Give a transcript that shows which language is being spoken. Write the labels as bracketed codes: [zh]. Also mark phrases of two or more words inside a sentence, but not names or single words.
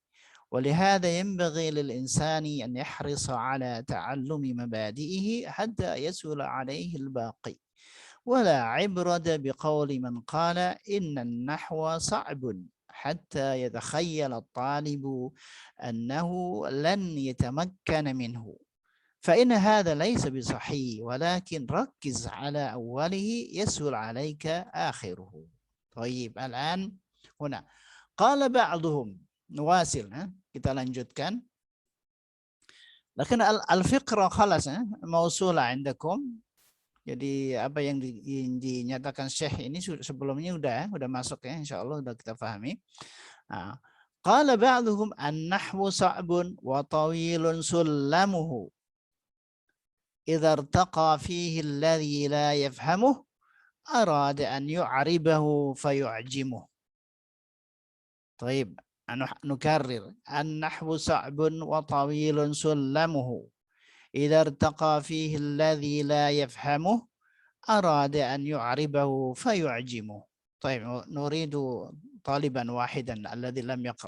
[ar] ولهذا ينبغي للإنسان أن يحرص على تعلم مبادئه حتى يسهل عليه الباقي، ولا عبرة بقول من قال إن النحو صعب حتى يتخيل الطالب أنه لن يتمكن منه، فإن هذا ليس بصحيح، ولكن ركز على أوله يسهل عليك آخره. طيب الآن هنا قال بعضهم، nuwasil, [id] kita lanjutkan. [ar] لكن الفقرة خلاص موصولة عندكم. [id] Jadi apa yang dinyatakan Syekh ini sebelumnya udah masuk ya, insyaallah udah kita pahami. [ar] قال بعضهم النحو صعب وطويل سلمه إذا ارتقى فيه الذي لا يفهمه أراد أن يعربه فيعجمه. [id] Baik. [ar] نكرر النحو صعب وطويل سلمه إذا ارتقى فيه الذي لا يفهمه أراد أن يعربه فيعجمه. طيب نريد طالبا واحدا الذي لم يقرأ.